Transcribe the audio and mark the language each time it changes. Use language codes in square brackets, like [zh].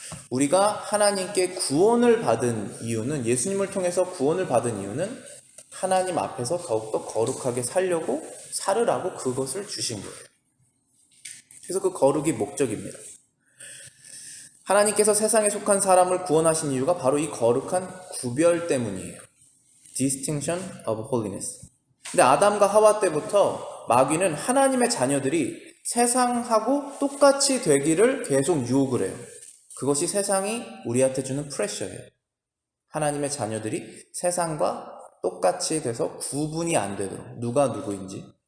[ko] 우리가 하나님께 구원을 받은 이유는, 예수님을 통해서 구원을 받은 이유는 하나님 앞에서 더욱더 거룩하게 살으라고 그것을 주신 거예요. 그래서 그 거룩이 목적입니다. 하나님께서 세상에 속한 사람을 구원하신 이유가 바로 이 거룩한 구별 때문이에요. [en] Distinction of Holiness. [ko] 근데 아담과 하와 때부터 마귀는 하나님의 자녀들이 세상하고 똑같이 되기를 계속 유혹을 해요. 그것이 세상이 우리한테 주는 프레셔예요. 하나님의 자녀들이 세상과 똑같이 돼서 구분이 안 되도록, 누가 누구인지.